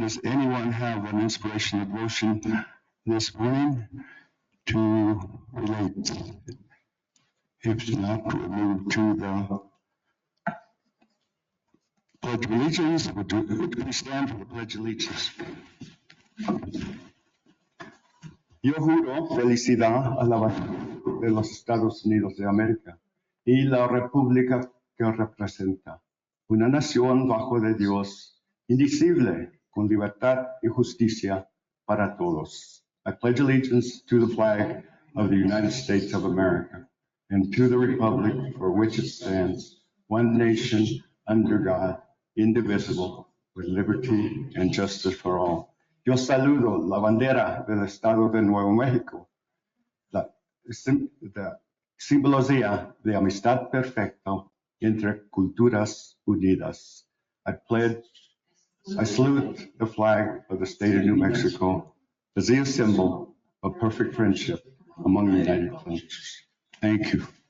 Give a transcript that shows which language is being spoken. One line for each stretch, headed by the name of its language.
English: Does anyone have an inspirational devotion this morning to relate? If not, we'll move to the Pledge of Allegiance. Would we stand for the Pledge of Allegiance?
Spanish: Yo juro felicidad a la bandera de los Estados Unidos de América y la república que representa, una nación bajo de Dios, indivisible, con libertad y justicia para todos.
English: I pledge allegiance to the flag of the United States of America and to the republic for which it stands, one nation under God, indivisible, with liberty and justice for all.
Spanish: Yo saludo la bandera del Estado de Nuevo México, la simbología de amistad perfecta entre culturas unidas.
English: I salute the flag of the state of New Mexico as a symbol of perfect friendship among the United States. Thank you.